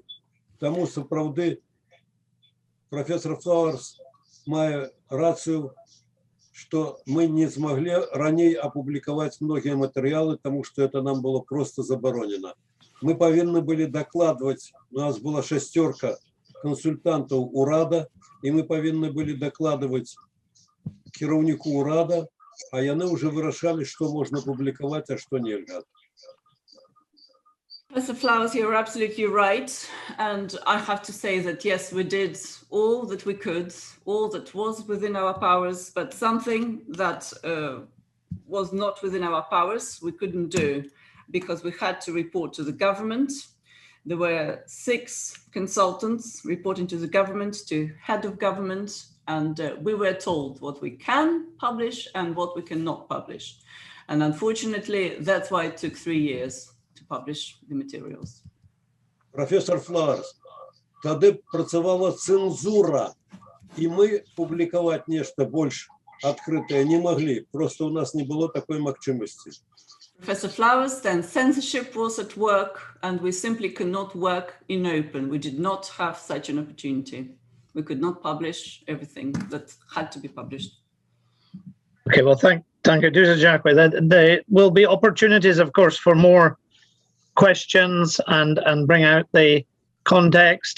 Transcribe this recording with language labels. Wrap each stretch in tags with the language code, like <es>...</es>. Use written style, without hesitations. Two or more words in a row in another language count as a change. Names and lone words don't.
<be>Таму сапраўды професор Флауэрс мае рацыю, што мы не змаглі раней апублікаваць многія матэрыялы, таму што это нам было просто забаронена. Мы павінны былі дакладваць, у нас была 6 кансультантаў урада, і мы павінны былі дакладваць кіраўніку урада, а яны уже вырашалі, што можна публікаваць, а што нельга.</be> <en>Professor Flowers, you're absolutely right. And I have to say that, yes, we did all that we could, all that was within our powers, but something that was not within our powers, we couldn't do because we had to report to the government. There were 6 consultants reporting to the government, to head of government, and we were told what we can publish and what we cannot publish. And unfortunately, that's why it took 3 years to publish the materials.</en> <be>Професор Флауэрс, тады працавала цэнзура, і мы публікаваць нешта больш адкрытае не маглі. Просто у нас не было такой магчымасці.</be> <en>Professor Flowers, then censorship was at work, and we simply could not work in open. We did not have such an opportunity. We could not publish everything that had to be published. Okay, well, thank you, Jacques. There will be opportunities, of course, for more questions and bring out the context.</en>